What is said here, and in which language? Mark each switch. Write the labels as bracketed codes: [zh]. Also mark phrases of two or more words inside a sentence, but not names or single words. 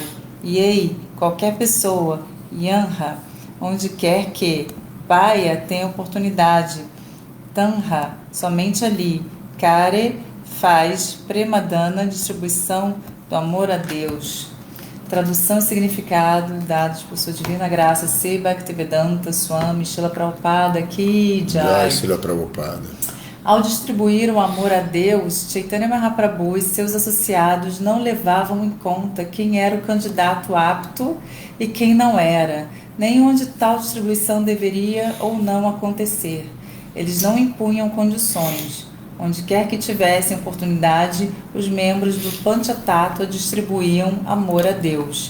[pt] Yei, qualquer pessoa. Yanha, onde quer que. Paya, tem oportunidade. Tanha, somente ali. Kare, faz. Premadana, distribuição do amor a Deus. Tradução e significado dados por sua divina graça Sri Bhaktivedanta Swami Srila Prabhupada [hi] की जय. [pt] Jai Srila Prabhupada. Ao distribuir o amor a Deus, Chaitanya Mahaprabhu e seus associados não levavam em conta quem era o candidato apto e quem não era, nem onde tal distribuição deveria ou não acontecer. Eles não impunham condições. Onde quer que tivessem oportunidade, os membros do Panchatattva distribuíam amor a Deus.